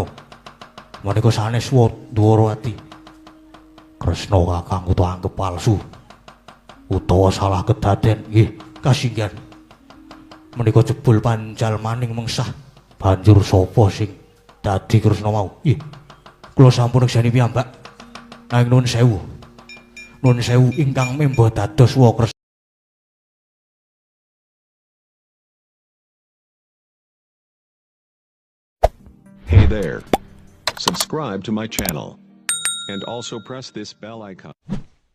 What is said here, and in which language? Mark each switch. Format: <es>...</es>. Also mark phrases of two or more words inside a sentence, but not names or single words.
<jv>Menika sanes Wa Dwarawati. Kresna kakangku to anggep palsu utawa salah kedaden nggih kasinggihan. Menika jebul panjal maning mengsah. Banjur sapa sing dadi Kresna mau? Ih. Kula sampun nekseni piyambak. Nanging nuwun sewu. Nuwun sewu ingkang memba dados Wa Kresna.</jv> <en>Hey there. Subscribe to my channel. And also press this bell icon.</en>